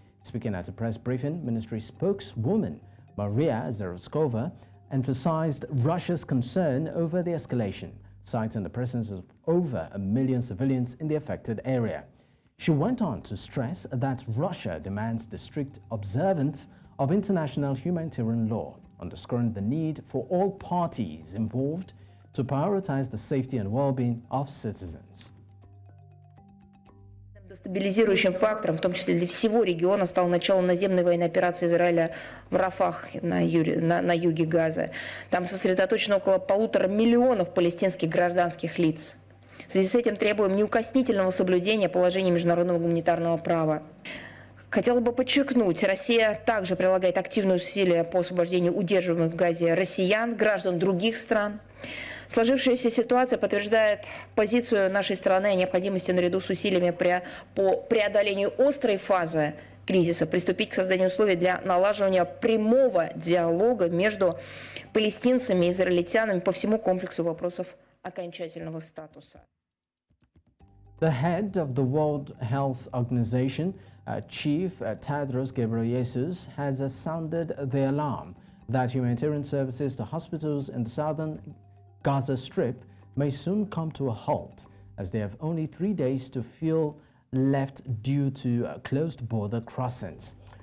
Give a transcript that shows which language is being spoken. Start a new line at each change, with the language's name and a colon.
English: Speaking at a press briefing, ministry spokeswoman Maria Zakharova emphasized Russia's concern over the escalation, citing the presence of over 1 million civilians in the affected area. She went on to stress that Russia demands the strict observance of international humanitarian law, underscoring the need for all parties involved to prioritize the safety and well-being of citizens.
Russian: Стабилизирующим фактором, в том числе для всего региона, стало начало наземной военной операции Израиля в Рафах на юге Газы. Там сосредоточено около 1,5 миллиона палестинских гражданских лиц. В связи с этим требуем неукоснительного соблюдения положений международного гуманитарного права. Хотела бы подчеркнуть, Россия также прилагает активные усилия по освобождению удерживаемых в Газе россиян, граждан других стран. Сложившаяся ситуация подтверждает позицию нашей страны о необходимости наряду с усилиями по преодолению острой фазы кризиса приступить к созданию условий для налаживания прямого диалога между палестинцами и израильтянами по всему комплексу вопросов окончательного статуса.
English: The head of the World Health Organization, Chief Tedros Ghebreyesus, has sounded the alarm that humanitarian services to hospitals in the southern Gaza Strip may soon come to a halt, as they have only 3 days to feel left due to closed border crossings.